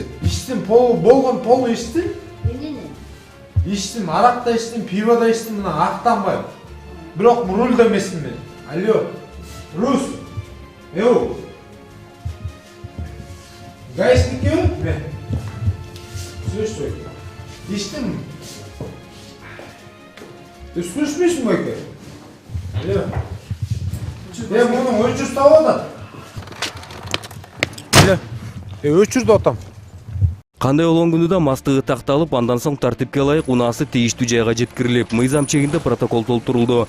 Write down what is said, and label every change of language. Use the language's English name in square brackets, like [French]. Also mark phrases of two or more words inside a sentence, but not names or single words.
[Kyrgyz] Иштим, болгон полный иштим. Эмнени? Иштим, арак да иштим, пиво да иштим, мына актанбайм. Бирок рульда эмесмин мен. Алло, Рус. Гаишникеби? Мен. Слышь, иштим. [Russian] Ты слышишь, [Kyrgyz] байке? Алло. Мунун өчүр табады. Өчүрдү атам. Кандай болгону да мастыгы такталып, андан соң тартипке ылайык унаасы тийиштүү жайга жеткирилип, мыйзам чегинде протокол толтурулду.